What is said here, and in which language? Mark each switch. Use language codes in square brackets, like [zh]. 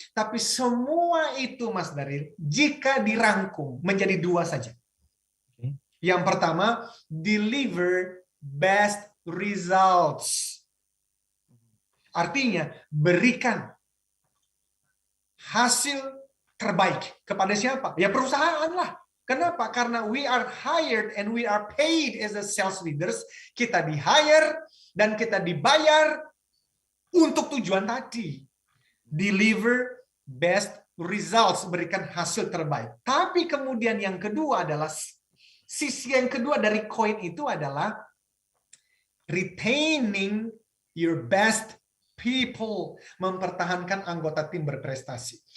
[id] Tapi semua itu, Mas Daril, jika dirangkum menjadi 2 saja. Yang pertama, [en] deliver best results. [id] Artinya, berikan hasil terbaik. Kepada siapa? Ya perusahaan lah. Kenapa? [en] Karena we are hired and we are paid as a sales leaders. [id] Kita di-hire dan kita dibayar untuk tujuan tadi, [en] deliver best results, [id] berikan hasil terbaik. Tapi kemudian yang kedua adalah, sisi yang kedua dari koin itu adalah [en] retaining your best people, [id] mempertahankan anggota tim berprestasi.